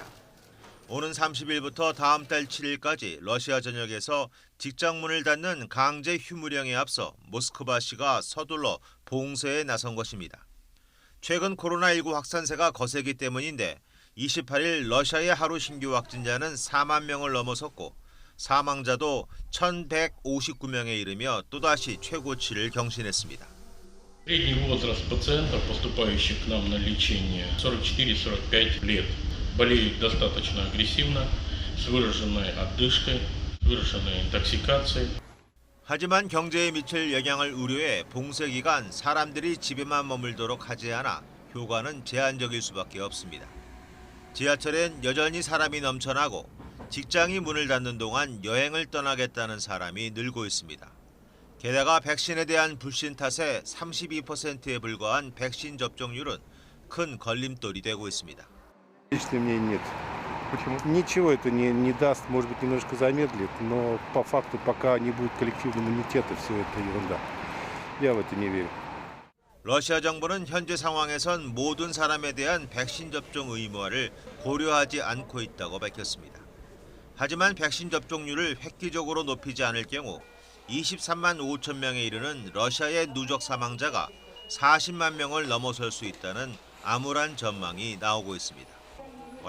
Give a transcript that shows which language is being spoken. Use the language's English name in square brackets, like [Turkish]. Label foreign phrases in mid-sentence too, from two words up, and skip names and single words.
[Korean] 오는 30일부터 다음 달 7일까지 러시아 전역에서 직장 문을 닫는 강제 휴무령에 앞서 모스크바시가 서둘러 봉쇄에 나선 것입니다. 최근 코로나19 확산세가 거세기 때문인데 28일 러시아의 하루 신규 확진자는 4만 명을 넘어섰고 사망자도 1,159명에 이르며 또다시 최고치를 경신했습니다. [Russian] Средний возраст пациентов, поступающих к нам на лечение, 44-45 лет. Болеют достаточно агрессивно, с выраженной одышкой, с выраженной интоксикацией. [Korean] 하지만 경제에 미칠 영향을 우려해 봉쇄 기간 사람들이 집에만 머물도록 하지 않아 효과는 제한적일 수밖에 없습니다. 지하철엔 여전히 사람이 넘쳐나고 직장이 문을 닫는 동안 여행을 떠나겠다는 사람이 늘고 있습니다. 게다가 백신에 대한 불신 탓에 32%에 불과한 백신 접종률은 큰 걸림돌이 되고 있습니다. [Russian] Ничего это не даст, может быть, немножко замедлит, но по факту пока не будет коллективного иммунитета, все это ерунда. Я в это не верю. [Korean] 러시아 정부는 현재 상황에선 모든 사람에 대한 백신 접종 의무화를 고려하지 않고 있다고 밝혔습니다. 하지만 백신 접종률을 획기적으로 높이지 않을 경우 23만 5천 명에 이르는 러시아의 누적 사망자가 40만 명을 넘어설 수 있다는 암울한 전망이 나오고 있습니다.